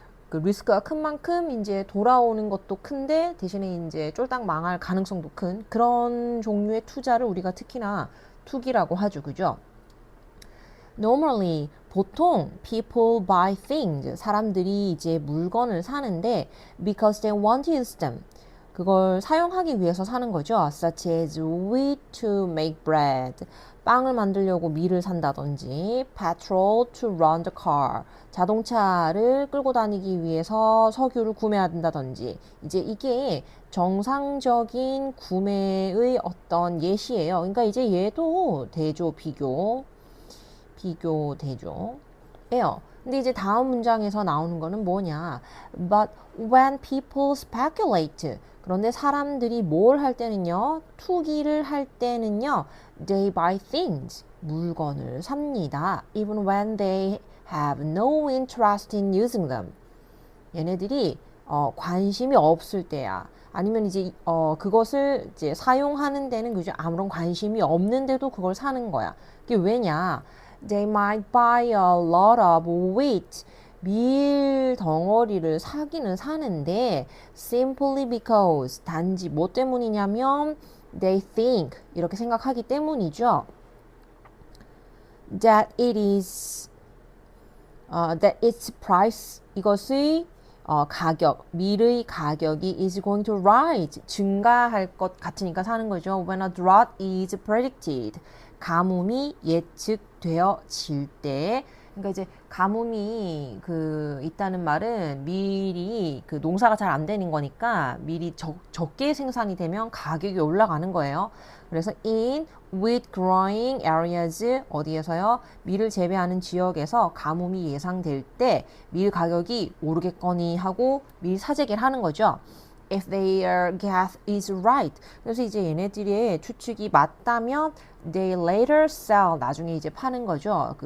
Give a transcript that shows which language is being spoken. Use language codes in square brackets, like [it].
[ko] 리스크가 큰 만큼 이제 돌아오는 것도 큰데 대신에 이제 쫄딱 망할 가능성도 큰 그런 종류의 투자를 우리가 특히나 투기라고 하죠, 그죠? [en] Normally, 보통 people buy things, [ko] 사람들이 이제 물건을 사는데 [en] because they want to use them, [ko] 그걸 사용하기 위해서 사는 거죠. [en] Such as wheat to make bread, [ko] 빵을 만들려고 밀을 산다든지, [en] petrol to run the car, [ko] 자동차를 끌고 다니기 위해서 석유를 구매한다든지. 이제 이게 정상적인 구매의 어떤 예시예요. 그러니까 이제 얘도 대조, 비교 대조예요. 근데 이제 다음 문장에서 나오는 거는 뭐냐? [en] But when people speculate, [ko] 그런데 사람들이 뭘 할 때는요? 투기를 할 때는요? [en] They buy things, [ko] 물건을 삽니다. [en] Even when they have no interest in using them. [ko] 얘네들이 관심이 없을 때야. 아니면 이제 그것을 이제 사용하는 데는 그죠? 아무런 관심이 없는데도 그걸 사는 거야. 이게 왜냐? [en] They might buy a lot of wheat. [ko] 밀 덩어리를 사기는 사는데 [en] simply because [ko] 단지 뭐 때문이냐면 [en] they think [ko] 이렇게 생각하기 때문이죠. [en] that it is that its price [ko] 이것의 가격 밀의 가격이 [en] is going to rise [ko] 증가할 것 같으니까 사는 거죠. [en] When a drought is predicted [ko] 가뭄이 예측되어질 때 그러니까 이제 가뭄이 있다는 말은 밀이 농사가 잘 안 되는 거니까 밀이 적게 생산이 되면 가격이 올라가는 거예요. 그래서 [en] in wheat growing areas [ko] 어디에서요? 밀을 재배하는 지역에서 가뭄이 예상될 때 밀 가격이 오르겠거니 하고 밀 사재기를 하는 거죠. [en] If their guess is right. [ko] 그래서 이제 얘네들의 추측이 맞다면 [en] they later sell. [ko] 나중에 이제 파는 거죠.